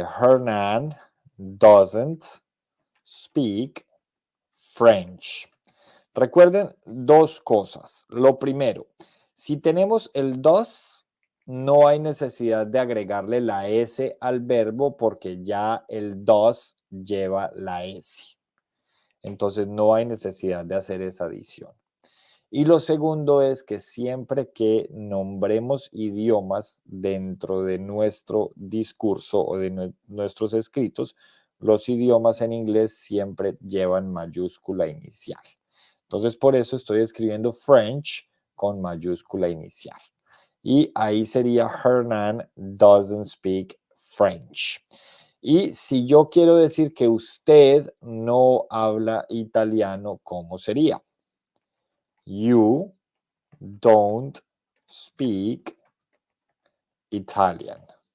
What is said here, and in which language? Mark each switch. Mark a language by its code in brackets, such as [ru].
[en] Hernán doesn't speak French. [es] Recuerden dos cosas. Lo primero, si tenemos el does, no hay necesidad de agregarle la S al verbo porque ya el does lleva la S. Entonces no hay necesidad de hacer esa adición. Y lo segundo es que siempre que nombremos idiomas dentro de nuestro discurso o de nuestros escritos, los idiomas en inglés siempre llevan mayúscula inicial. Entonces, por eso estoy escribiendo French con mayúscula inicial. Y ahí sería [en] Hernan doesn't speak French. [es] Y si yo quiero decir que usted no habla italiano, ¿cómo sería? [en] You don't speak Italian.